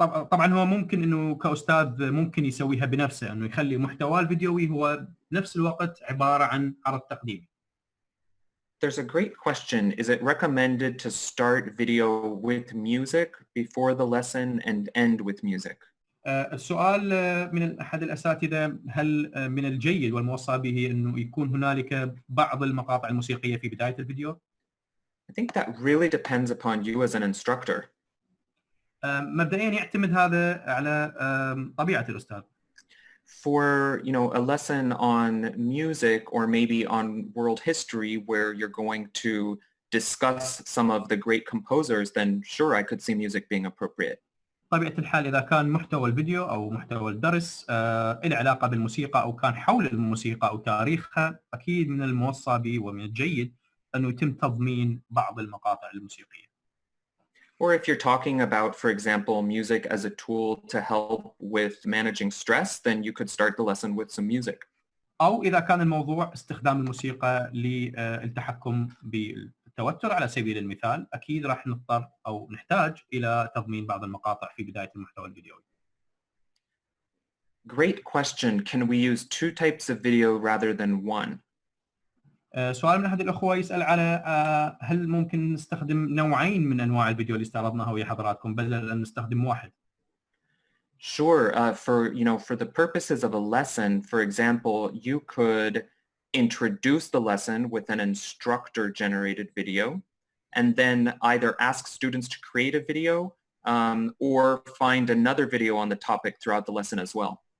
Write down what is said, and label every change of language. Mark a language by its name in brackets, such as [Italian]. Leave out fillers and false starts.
[Arabic] طبعا هو ممكن انه كأستاذ ممكن يسويها بنفسه، انه يخلي محتواه الفيديوي هو بنفس الوقت عبارة عن عرض تقديمي. [English] There's a great question. Is it recommended to start video with music before the lesson and end with music? [Arabic] السؤال من أحد الأساتذة، هل من الجيد والموصى به أنه يكون هنالك بعض المقاطع الموسيقية في بداية الفيديو؟ [English] I think that really depends upon you as an instructor. [Arabic] مبدئيا يعتمد هذا على طبيعة الأستاذ. [English] For a lesson on music or maybe on world history where you're going to discuss some of the great composers, then sure, I could see music being appropriate. [Arabic] طبيعة الحال إذا كان محتوى الفيديو أو محتوى الدرس له علاقة بالموسيقى أو كان حول الموسيقى أو تاريخها، أكيد من الموصى به ومن الجيد أنه يتم تضمين بعض المقاطع الموسيقية. [English] Or if you're talking about, for example, music as a tool to help with managing stress, then you could start the lesson with some music. [Arabic] أو إذا كان الموضوع استخدام الموسيقى للتحكم بالتوتر على سبيل المثال، أكيد راح نضطر أو نحتاج إلى تضمين بعض المقاطع في بداية المحتوى الفيديوي. [English] Great question. Can we use two types of video rather than one? [Arabic] سؤال من أحد الأخوة يسأل على هل ممكن نستخدم نوعين من أنواع الفيديو اللي استعرضناها ويا حضراتكم بدل أن نستخدم واحد؟ [English] Sure. For the purposes of a lesson, for example, you could introduce the lesson with an instructor-generated video, and then either ask students to create a video or find another video on the topic throughout the lesson as well.